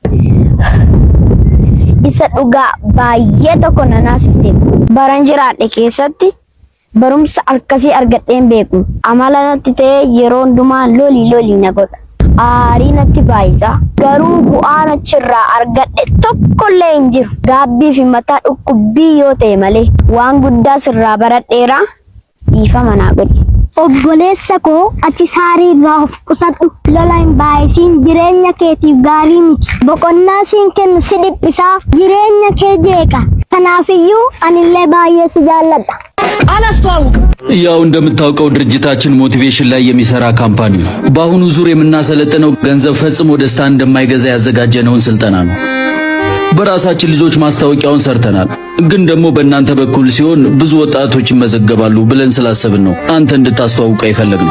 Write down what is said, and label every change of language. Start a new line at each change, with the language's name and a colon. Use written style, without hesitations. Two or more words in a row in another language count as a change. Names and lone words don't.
Oromo: isa dhugaa baay'ee tokko nanaasifte baran jiraadhe keessatti barumsa akkasii argadheen beeku amala natti ta'e yeroo hundumaa lolii na godha aarii natti baay'isa garuu bu'aan achirraa argadhe tokkollee hin jiru gaabbii fi mataa dhukkubbii yoo ta'e malee waan guddaa sirraa baradheera dhiifama naa godhi. Obboleessa koo ati saarii irraa of qusadhu lola hin baay'isiin jireenya keetiif gaarii miti boqonnaa siin kennu si dhiphisaa jireenya kee jeeqa kanaafiyyuu anillee baay'ee si jaalladha.
Amharic: አላስተዋውቅም። ያው እንደምታውቀው ድርጅታችን ሞቲቬሽን ላይ የሚሰራ ካምፓኒ ነው። በአሁኑ ዙር የምናሰለጥነው ገንዘብ ፈጽሞ ደስታ እንደማይገዛ ያዘጋጀነውን ስልጠና ነው። በራሳችን ልጆች ማስታወቂያውን ሰርተናል። ግን ደግሞ በእናንተ በኩል ሲሆን ብዙ ወጣቶች ይመዘገባሉ ብለን ስላሰብን ነው አንተ እንድታስተዋውቀው የፈለግነው።